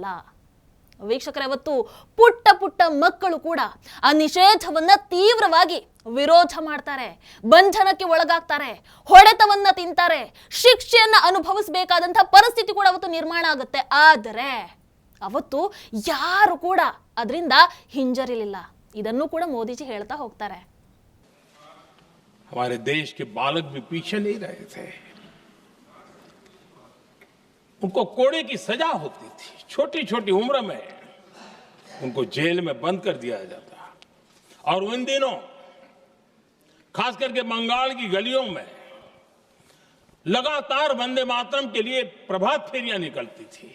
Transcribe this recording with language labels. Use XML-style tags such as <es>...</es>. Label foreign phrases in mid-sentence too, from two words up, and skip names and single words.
<kn>ವೀಕ್ಷಕರೇ, ಅವತ್ತು ಪುಟ್ಟ ಪುಟ್ಟ ಮಕ್ಕಳು ಕೂಡ ಆ ನಿಷೇಧವನ್ನ ತೀವ್ರವಾಗಿ ವಿರೋಧ ಮಾಡ್ತಾರೆ, ಬಂಧನಕ್ಕೆ ಒಳಗಾಗ್ತಾರೆ, ಹೊಡೆತವನ್ನ ತಿಂತಾರೆ, ಶಿಕ್ಷೆಯನ್ನ ಅನುಭವಿಸಬೇಕಾದಂತಹ ಪರಿಸ್ಥಿತಿ ಕೂಡ ಅವತ್ತು ನಿರ್ಮಾಣ ಆಗುತ್ತೆ. ಆದರೆ ಅವತ್ತು ಯಾರು ಕೂಡ ಅದರಿಂದ ಹಿಂಜರಿಲಿಲ್ಲ. ಇದನ್ನು ಕೂಡ ಮೋದಿಜಿ ಹೇಳ್ತಾ ಹೋಗ್ತಾರೆ.</kn> <hi>हमारे देश के बालक भी पीछे नहीं रहे थे। उनको कोड़े की सजा होती थी, छोटी छोटी उम्र में उनको जेल में बंद कर दिया जाता। और उन दिनों खास करके बंगाल की गलियों में लगातार वंदे मातरम के लिए प्रभात फेरियां निकलती थी।</hi>